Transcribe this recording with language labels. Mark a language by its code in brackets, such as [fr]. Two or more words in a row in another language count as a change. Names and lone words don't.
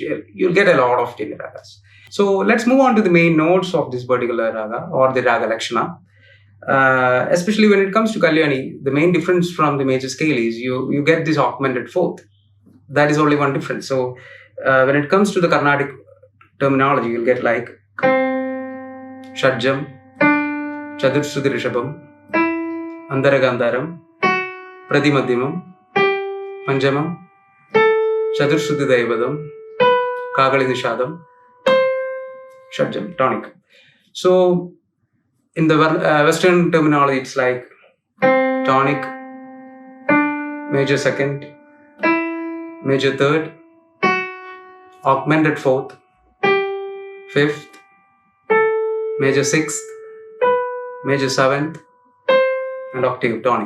[en] You'll get a lot of Jeni ragas. So let's move on to the main notes of this particular raga or the raga Lakshana. Especially when it comes to Kalyani, the main difference from the major scale is you get this augmented fourth. That is only one difference. So when it comes to the Carnatic terminology, you'll get like Shadjam, Chaturshruti Rishabham, Andaragandharam, Pratimadhyamam, Panjamam, Chaturshruti Daivadam, Kagali Nishadam, Shadjam, tonic. So in the Western terminology, it's like tonic, major second, major third, augmented fourth, fifth, major sixth, major seventh, and octave tonic.